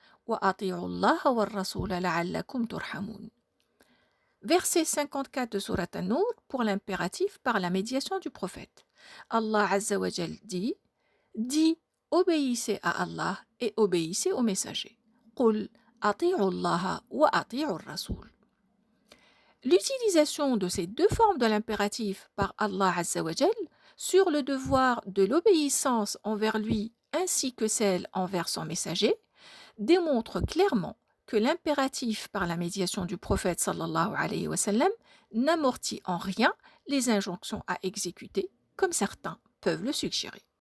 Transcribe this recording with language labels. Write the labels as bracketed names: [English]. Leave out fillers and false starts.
[Arabic] Wa ati'u Allah wa rasula la'allakum turhamun. [French] Verset 54 de Surat An-Nur pour l'impératif par la médiation du prophète. Allah Azza wa Jal dit: dit obéissez à Allah et obéissez au messager. [Arabic] قُلْ أطيعوا الله وأطيعوا الرسول. [French] L'utilisation de ces deux formes de l'impératif par Allah Azza wa Jal sur le devoir de l'obéissance envers lui ainsi que celle envers son messager démontre clairement que l'impératif par la médiation du prophète sallallahu alayhi wa sallam n'amortit en rien les injonctions à exécuter, comme certains peuvent le suggérer.